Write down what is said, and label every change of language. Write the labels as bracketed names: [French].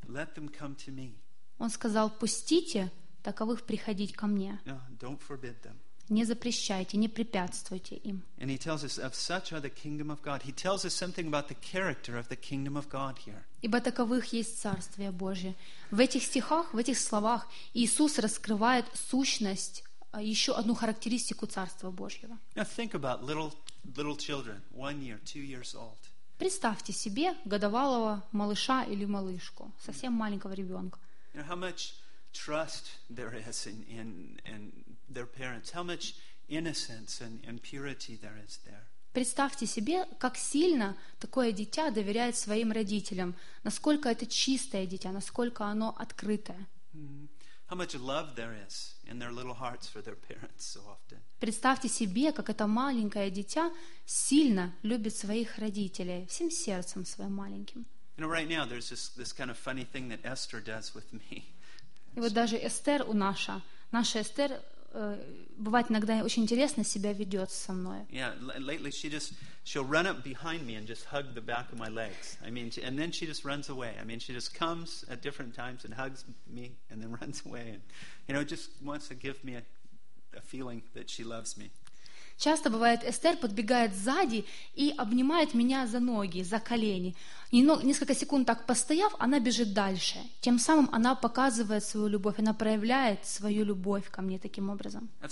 [English] Let them come to me. [Russian] Он сказал, пустите таковых приходить ко мне. [English] No, don't forbid them. [Russian] Не запрещайте, не препятствуйте им. [English] And he tells us of such are the kingdom of God. He tells us something about the character of the kingdom of God here. [Russian] Ибо таковых есть царствие Божие. В этих стихах, в этих словах Иисус раскрывает сущность, еще одну характеристику царства Божьего. [English] Now think about little children, 1 year, 2 years old. [Russian] Представьте себе годовалого малыша или малышку, совсем маленького ребенка. [English] You know, how much trust there is in their parents, how much innocence and purity there is there. [Russian] Представьте себе, как сильно такое дитя доверяет своим родителям, насколько это чистое дитя, насколько оно открытое. [English] How much love there is in their little hearts for their parents so often. [Russian] Представьте себе, как это маленькое дитя сильно любит своих родителей всем сердцем своим маленьким. [English] You know, right now there's this kind of funny thing that Esther does with me. [Russian] И вот даже Эстер наша Эстер бывает иногда очень интересно себя ведет со мной. [English] Yeah, lately she'll run up behind me and just hug the back of my legs. I mean, and then she just runs away. I mean, she just comes at different times and hugs me and then runs away and, you know, just wants to give me a feeling that she loves me. [Russian] Часто бывает, Эстер подбегает сзади и обнимает меня за ноги, за колени. Несколько секунд так постояв, она бежит дальше. Тем самым она показывает свою любовь, она проявляет свою любовь ко мне таким образом.